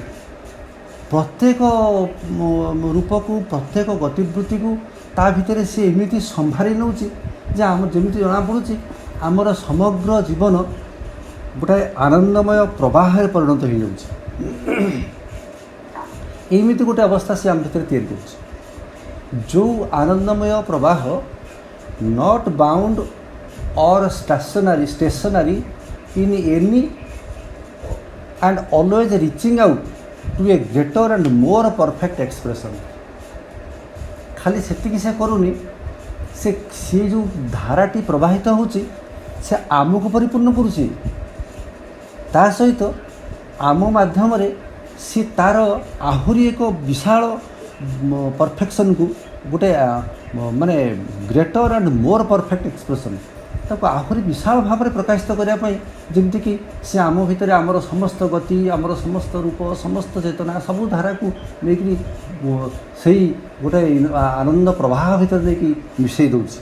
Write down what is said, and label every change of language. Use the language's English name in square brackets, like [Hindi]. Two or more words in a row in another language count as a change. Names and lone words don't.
[Odia] ପ୍ରତ୍ୟେକ ରୂପକୁ, ପ୍ରତ୍ୟେକ ଗତିବୃତ୍ତିକୁ ତା ଭିତରେ ସେ ଏମିତି ସମ୍ଭାଳି ନେଉଛି ଯେ ଆମର ଯେମିତି ଜଣାପଡ଼ୁଛି ଆମର ସମଗ୍ର ଜୀବନ ଗୋଟାଏ ଆନନ୍ଦମୟ ପ୍ରବାହରେ ପରିଣତ ହୋଇଯାଉଛି। ଏମିତି ଗୋଟେ ଅବସ୍ଥା ସେ ଆମ ଭିତରେ ତିଆରି କରୁଛି, ଯେଉଁ ଆନନ୍ଦମୟ ପ୍ରବାହ [English] not bound or stationary in any and always reaching out to a greater and more perfect expression। [Odia] ଖାଲି ସେତିକି ସେ କରୁନି, ସେ ଯେଉଁ ଧାରାଟି ପ୍ରବାହିତ ହେଉଛି ସେ ଆମକୁ ପରିପୂର୍ଣ୍ଣ କରୁଛି, ତା ସହିତ ଆମ ମାଧ୍ୟମରେ ସେ ତା'ର ଆହୁରି ଏକ ବିଶାଳ ପରଫେକ୍ସନକୁ ଗୋଟେ ମାନେ [English] greater and more perfect expression [Odia] ତାକୁ ଆହୁରି ବିଶାଳ ଭାବରେ ପ୍ରକାଶିତ କରିବା ପାଇଁ, ଯେମିତିକି ସେ ଆମ ଭିତରେ ଆମର ସମସ୍ତ ଗତି, ଆମର ସମସ୍ତ ରୂପ, ସମସ୍ତ ଚେତନା ସବୁ ଧାରାକୁ ନେଇକରି ସେଇ ଗୋଟେ ଆନନ୍ଦ ପ୍ରବାହ ଭିତରେ ନେଇକି ମିଶାଇ ଦେଉଛି।